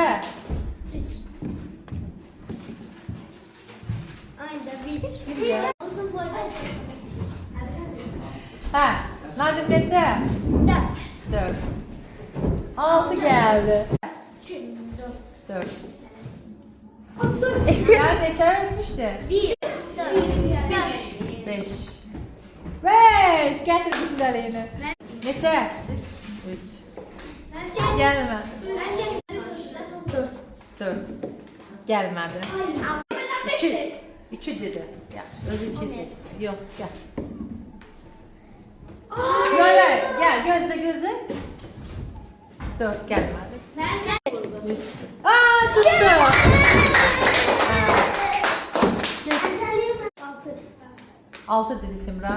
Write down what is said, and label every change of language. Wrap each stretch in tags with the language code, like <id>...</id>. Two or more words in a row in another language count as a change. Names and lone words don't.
<tr>3. Aynen 1. Bir ya. Uzun boyda.</tr> <az>Ha, Nazım neçə? 4.</az> <tr>4. 6 geldi. 4.</tr> <az>4. Yani neçə düşdü? 1. 5. 5. Gətir bu güzəliyini. Neçə? 3. Gəlmə. 4. 4. Gəlmədi. 2. 2 dedi. Yaxşı, özü 2 seç. Yox, gəl.</az> <tr>Gel, gözle. 4 gelmedi. 3. Aa, tuttu. 6 dedi Simra.</tr>